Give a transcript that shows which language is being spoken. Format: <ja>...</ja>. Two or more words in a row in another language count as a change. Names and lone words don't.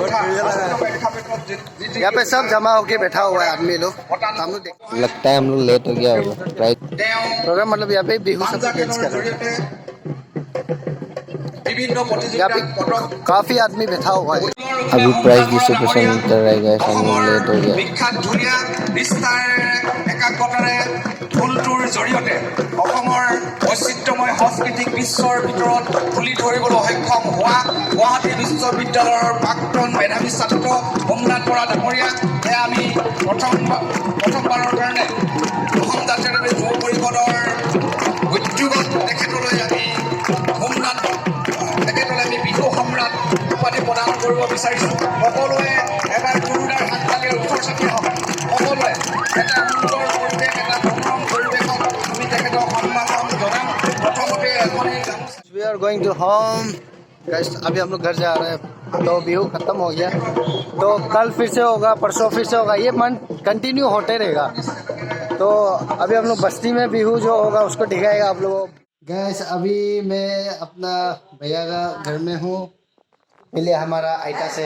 <hi>यहाँ पे सब जमा होके बैठा हुआ है आदमी लोग। हम लोग लगता है हम लोग लेट हो गया होगा प्रोग्राम, मतलब यहाँ पे बिहू सब डांस कर रहे हैं। यहाँ पे काफी आदमी बैठा हुआ है। अभी</hi> <en>price distribution</en> <hi>कर रहेगा, हम लोग लेट हो गया।</hi> <as>বিখ্যাত ধুনীয়া নিষ্ঠাৰে একাগ্ৰতাৰে ঢোলটোৰ জৰিয়তে অসমৰ বৈচিত্ৰ্যময় সাংস্কৃতিক বিশ্বৰ ভিতৰত তুলি ধৰিবলৈ সক্ষম হোৱা গুৱাহাটী বিশ্ববিদ্যালয়ৰ প্ৰাক্তন মেধাৱী ছাত্ৰ হোমনাথ বৰা ডাঙৰীয়া, এয়া আমি প্ৰথমবাৰৰ কাৰণে অসম জাতীয় যুৱ পৰিষদৰ উদ্যোগত তেখেতলৈ আমি হোমনাথ তেখেতলৈ আমি বিহু সম্ৰাট উপাধি প্ৰদান কৰিব বিচাৰিছোঁ। সকলোৱে এবাৰ গুৰুদাৰ হাত তালি ওচৰ চাপি হওক। সকলোৱে এটা সুন্দৰ পৰিৱেশ, এটা মনোৰম পৰিৱেশত আমি তেখেতক সন্মান জনাম। প্ৰথমতে এখনেই গামোচা।</as> <en>We are going to home guys,</en> <hi>अभी हम लोग घर जा रहे हैं। तो बिहू खत्म हो गया, तो कल फिर से होगा, परसों फिर से होगा, ये</hi> <en>month continue</en> <hi>होते रहेगा। तो अभी हम लोग बस्ती में बिहू जो होगा उसको दिखाएगा आप लोगों को। गैस अभी मैं अपना भैया का घर में हूँ, मिले हमारा आयता से।</hi>